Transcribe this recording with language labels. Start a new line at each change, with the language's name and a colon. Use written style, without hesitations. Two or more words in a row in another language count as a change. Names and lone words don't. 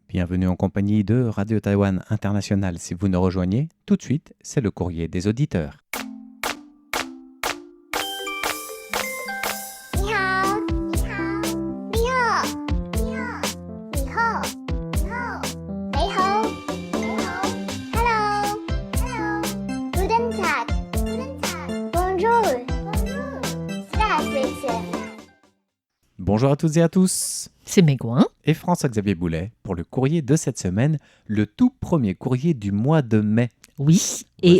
French: Bienvenue en compagnie de Radio Taïwan International. Si vous nous rejoignez, tout de suite, c'est le courrier des auditeurs.
Chinese: 你好，你好，你好，你好，你好，你好，你好，你好，
English: Hello, Hello,
German: Guten Tag, Guten Tag,
French: Bonjour, Bonjour,
German: Здравствуйте.
French: Bonjour à toutes et à tous. C'est Mégouin. Et François-Xavier Boulet pour le courrier de cette semaine, le tout premier courrier du mois de mai. Oui, et